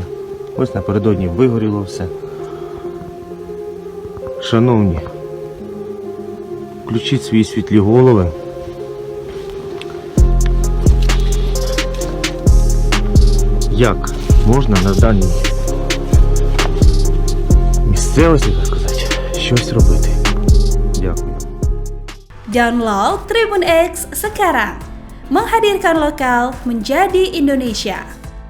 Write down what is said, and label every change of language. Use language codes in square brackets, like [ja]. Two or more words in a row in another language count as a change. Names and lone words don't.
[uk] Ось напередодні вигоріло все. Шановні, включіть свої світлі голови. Як можна на даній місцевості, так сказати, щось робити? Дякую. [id] Download Tribun X sekarang. Menghadirkan lokal menjadi Indonesia.